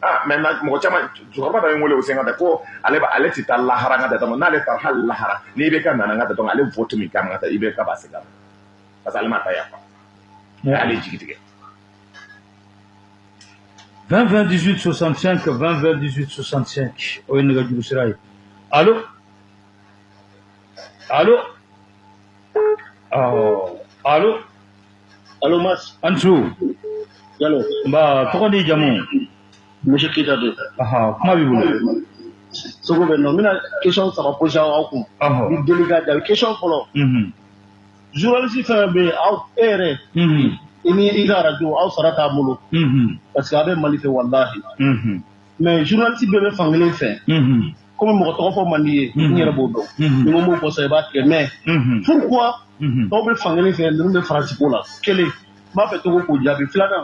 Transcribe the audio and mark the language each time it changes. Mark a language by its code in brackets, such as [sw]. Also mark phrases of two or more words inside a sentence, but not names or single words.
[bm] mais mɔgɔ caman cɛkɔrɔba dɔ ye n wele o sen ka ta ko ale tɛ taa lahara an ka ta donc n'ale taara hali lahara ni IBK nana an ka ta donc ale vote min kan ka ta IBK b'a segin a ma [fr] parce que [bm] ale ma ta yafa allez, 20 20 18 65 20 20 18 65 o ye nɛgɛjuru sira ye allo allo allo allo Mas Ansu yalo nba tɔgɔ ni jamu monsieur Keita de kuma b'i bolo sogo bɛ nɔ n bɛna question saba poser aw kun ni délicat jaabi question fɔlɔ journaliste fɛn bɛ aw e yɛrɛ i ni i ka radio aw sara t'a bolo parce que a bɛ Mali fɛ wallahi mais journaliste bɛɛ bɛ fan kelen fɛ komi mɔgɔ tɔgɔ fɔ man di ye n yɛrɛ b'o dɔn ni ko m'o fɔ sa i b'a tigɛ [fr] mais pourquoi [bm] dɔw bɛ fan kelen fɛ ninnu bɛ Faransi ko la kelen n b'a fɛ Togo k'o jaabi filanan